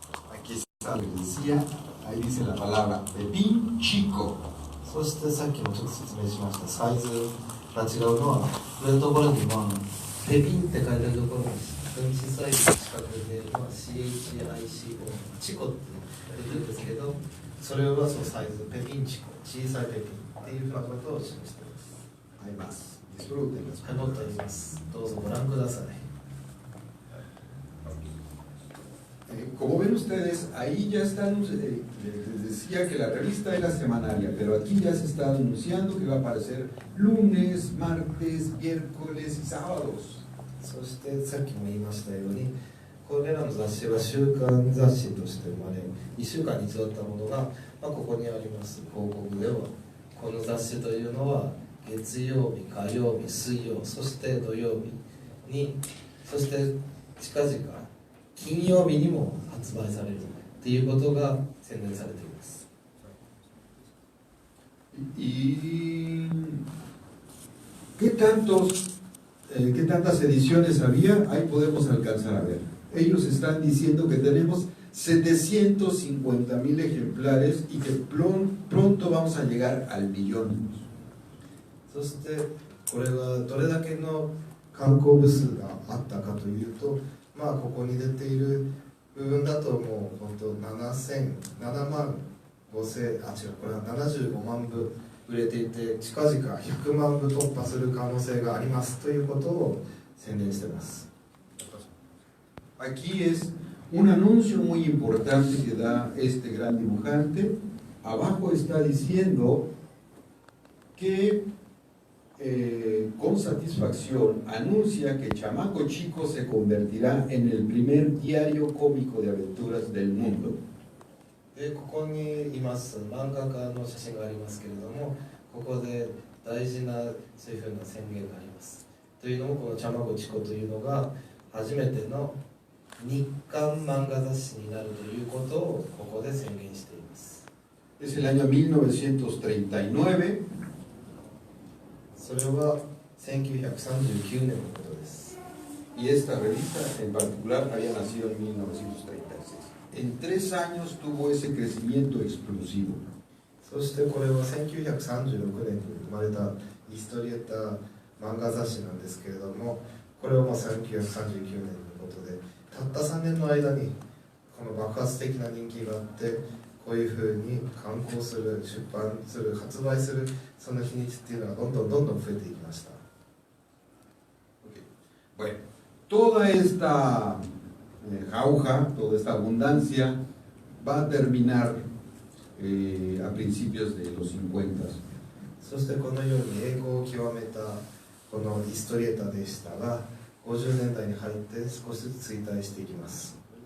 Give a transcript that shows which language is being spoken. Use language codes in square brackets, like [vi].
[es] Aquí está, les decía, ahí dice la palabra Pepín Chico. [ja] そしてさっきもちょっと説明しましたサイズが違うのは、上のところにペピンって書いてあるところに小さい四角で、CHICO チコって出てるんですけど、それはそのサイズペピンチコ、小さいペピンっていうふうなことを示しています。 [es] Disfruten las [ja] もっとあります。どうぞご覧ください。 [es] Como ven ustedes, ahí ya están, les decía que la revista era semanaria, pero aquí ya se está anunciando que va a aparecer lunes, martes, miércoles y sábados. [ja] そしてさっきも言いましたように、これらの雑誌は週刊雑誌として生まれ、1週間に一度だったものが、ここにあります広告では、この雑誌というのは月曜日、火曜日、水曜、そして土曜日に、そして近々金曜日にも発売されるっていうことが宣伝されています。 [es] Y ¿Qué tantas ediciones había? Ahí podemos alcanzar a ver. Ellos están diciendo que tenemos 750,000 ejemplares y que pronto vamos a llegar al millón. [ja] そしてこれがどれだけの観光部数があったかというと、まあここに出ている部分だともう本当7万5000これは75万部売れていて、近々100万部突破する可能性がありますということを宣伝しています。 [es] Aquí es un anuncio muy importante que da este gran dibujante. Abajo está diciendo que con satisfacción anuncia que Chamaco Chico se convertirá en el primer diario cómico de aventuras del mundo. [ja] でここにいます漫画家の写真がありますけれども、ここで大事なそういうふうな宣言があります。というのも、このちゃまごちこというのが初めての日刊漫画雑誌になるということをここで宣言しています。 [es] Es el año 1939. [ja] それは1939年のことです。 [es] Y esta revista en particular había nacido en 1936. En 3 años tuvo ese crecimiento explosivo. [ja] そしてこれは1936年に生まれたイストリエッター漫画雑誌なんですけれども、これは1939年のことで、たった3年の間にこの爆発的な人気があって、こういうふうに刊行する、出版する、発売する、その日にちっていうのがどんどん増えていきました。 [es] Bueno, toda esta jauja, toda esta abundancia va a terminar a principios de los 50. [ja] そしてこのように栄光を極めたこのイストリエタでしたが、50年代に入って少しずつ衰退していきます。